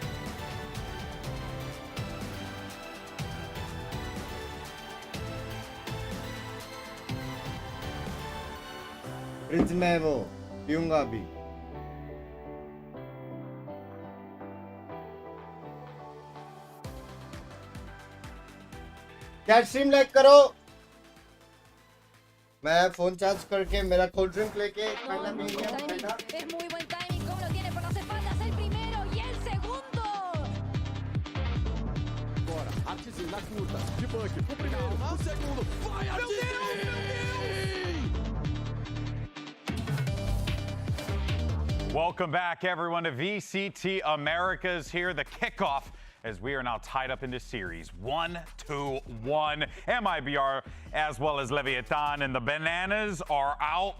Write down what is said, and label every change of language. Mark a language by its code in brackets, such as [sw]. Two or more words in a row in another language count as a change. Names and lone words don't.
[hi] फ्रिज में वो पीऊंगा अभी. क्या [en] stream like [hi] करो. मैं फोन चार्ज करके मेरा [en] cold drink [hi] लेके पहला पी लिया. [pt] Na curta, de Bunk, o primeiro, o segundo, vai a [en] Welcome back, everyone, to VCT Americas here. The kickoff as we are now tied up in this series. 1-1. MIBR as well as Leviathan and the Bananas are out.